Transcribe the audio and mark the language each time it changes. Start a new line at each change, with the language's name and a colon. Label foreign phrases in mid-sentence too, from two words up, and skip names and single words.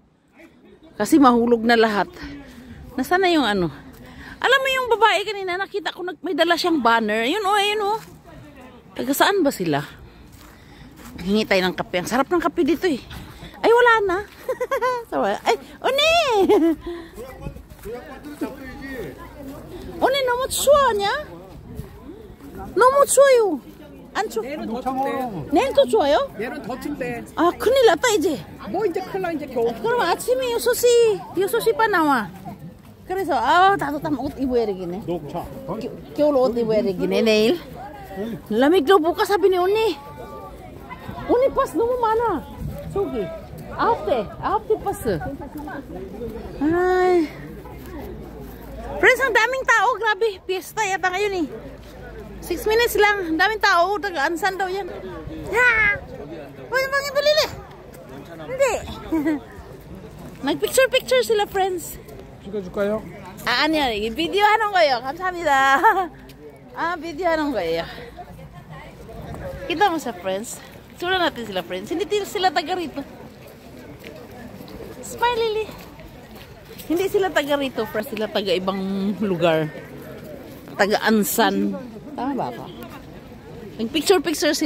Filipino: Kasi mahulog na lahat. Nasaan na yung Alam mo yung babae kanina, nakita ko may dala siyang banner. Ayun o, ayun o. Taga saan ba sila? Hingi tayo ng kape. Ang sarap ng kape dito eh. Ay, wala na. Ay, Oni!
Korean: Oni, 너무 추워냐? 너무 추워요. 안 추워? 내일은 더 추워요? 얘는 더 춥대. 아, 큰일 났다 이제. 뭐 이제 큰일 나 이제 겨우. 그럼 아침에 6시 반 나와. 그래서 따뜻한 옷 입어야 되겠네. 녹차. 겨울 옷 입어야 되겠네 내일.
Filipino: lamig daw bukas sabi ni Uni.
Korean: Uni pas 너무 많아. 저기 9대 pas.
Filipino: Ay. Friends, ang daming tao, grabe. Fiesta yata ngayon eh. 6 minutes lang, ang daming tao. Taga-ansan daw yan. Ha! Uy, bangin balili. Hindi. Nag-picture sila, friends.
Korean: 찍어줄까요? 아니요, 이게 비디오 하는 거예요. 감사합니다. 비디오 하는 거예요.
Filipino: Kita mo sa friends. Sura natin sila, friends. Hindi sila taga rito. Smile, Lily. Hindi sila taga rito, friends. Sila taga ibang lugar. Taga Ansan. Tama ba ako? Nag-picture-picture sila.